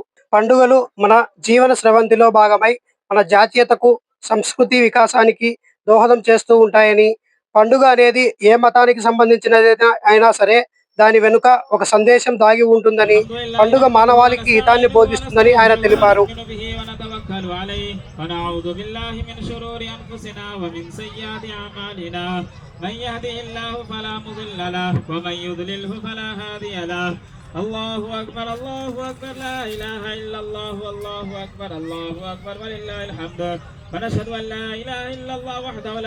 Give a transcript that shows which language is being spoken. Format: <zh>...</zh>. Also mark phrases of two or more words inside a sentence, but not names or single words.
<te>పండుగలు మన జీవన స్రవంతిలో భాగమై మన జాతీయతకు, సంస్కృతి వికాసానికి దోహదం చేస్తూ ఉంటాయని, పండుగ అనేది ఏ మతానికి సంబంధించినదైనా అయినా సరే దాని వెనుక ఒక సందేశం దాగి ఉంటుందని, పండుగ మానవాళికి హితాన్ని బోధిస్తుందని ఆయన తెలిపారు.</te> <ar>الله أكبر الله أكبر لا إله إلا الله والله أكبر الله أكبر ولله الحمد ونشهد أن لا إله إلا الله وحده لا</ar>